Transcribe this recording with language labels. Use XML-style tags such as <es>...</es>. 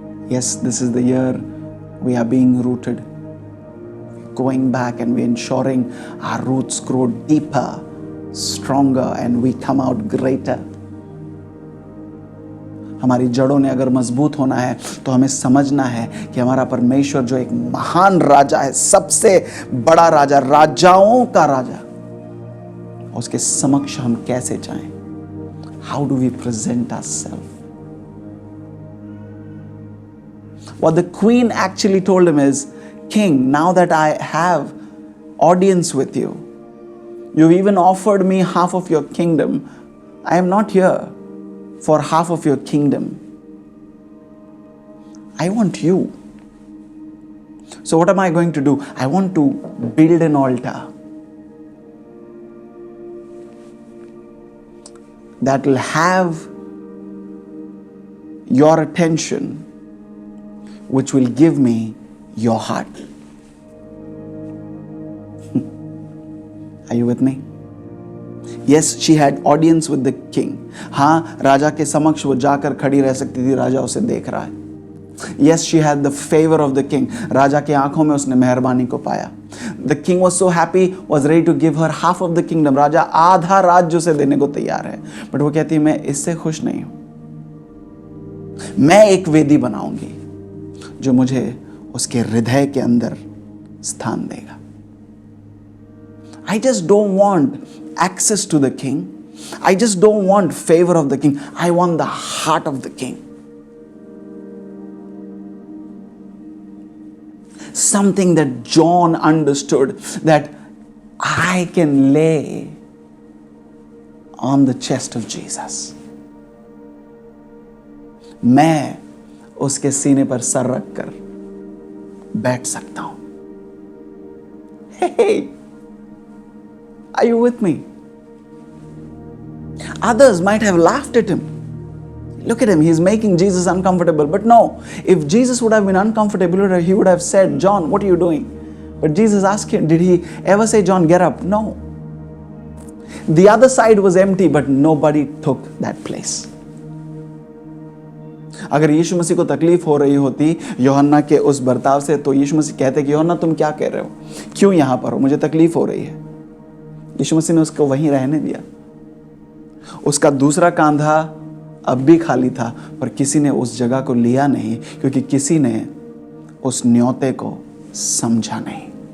<en>Yes, this is the year we are being rooted. Going back and we're ensuring our roots grow deeper, stronger, and we come out greater.</en> <hi>हमारी जड़ों ने अगर मजबूत होना है तो हमें समझना है कि हमारा परमेश्वर जो एक महान राजा है, सबसे बड़ा राजा, राजाओं का राजा, उसके समक्ष हम कैसे जाएं?</hi> <en>How do we present ourselves? What the queen actually told him is, King, now that I have audience with you, you've even offered me half of your kingdom. I am not here for half of your kingdom. I want you. So what am I going to do? I want to build an altar that will have your attention, which will give me your heart. Are you with me? Yes, she had audience with the king.</en> <hi>हाँ, राजा के समक्ष वो जाकर खड़ी रह सकती थी, राजा उसे देख रहा है.</hi> <en>Yes, she had the favor of the king.</en> <hi>राजा के आंखों में उसने मेहरबानी को पाया.</hi> <en>The king was so happy, was ready to give her half of the kingdom.</en> <hi>राजा आधा राज्य उसे देने को तैयार है. But वो कहती है, मैं इससे खुश नहीं हूं. मैं एक वेदी बनाऊंगी जो मुझे उसके हृदय के अंदर स्थान देगा.</hi> <en>I just don't want access to the king. I just don't want favor of the king. I want the heart of the king. Something that John understood, that I can lay on the chest of Jesus.</en> <hi>मैं उसके सीने पर sir रखकर बैठ सकता हूं.</hi> <en>Hey, are you with me? Others might have laughed at him. Look at him, he's making Jesus uncomfortable. But no, if Jesus would have been uncomfortable, he would have said, John, what are you doing? But Jesus asked him, did he ever say, John, get up? No. The other side was empty, but nobody took that place.</en> <hi>अगर यीशु मसीह को तकलीफ हो रही होती यूहन्ना के उस बर्ताव से, तो यीशु मसीह कहते कि यूहन्ना तुम क्या कह रहे हो, क्यों यहां पर हो, मुझे तकलीफ हो रही है. यीशु मसीह ने उसको वहीं रहने दिया. उसका दूसरा कांधा अब भी खाली था, पर किसी ने उस जगह को लिया नहीं, क्योंकि किसी ने उस न्योते को समझा नहीं.</hi>